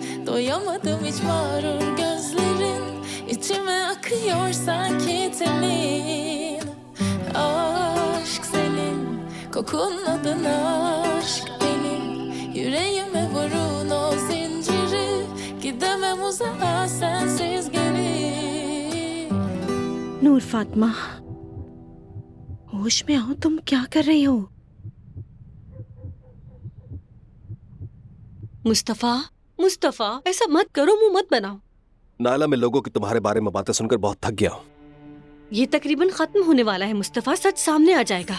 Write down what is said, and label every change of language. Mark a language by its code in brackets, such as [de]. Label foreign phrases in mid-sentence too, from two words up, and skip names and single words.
[tr] Doyamadım hiç mağrur gözlerin. İçime akıyor sanki temin. Aşk senin, kokun adına aşk benim. Yüreğime vurun o zinciri. Gidemem uzağa sensiz geri. [hi] नूर फातिमा, होश में आओ, तुम क्या कर रही हो? मुस्तफा, मुस्तफा, ऐसा मत करो, मुंह मत बनाओ। नायला, मैं लोगों की तुम्हारे बारे में बातें सुनकर बहुत थक गया हूँ। ये तकरीबन खत्म होने वाला है मुस्तफा, सच सामने आ जाएगा।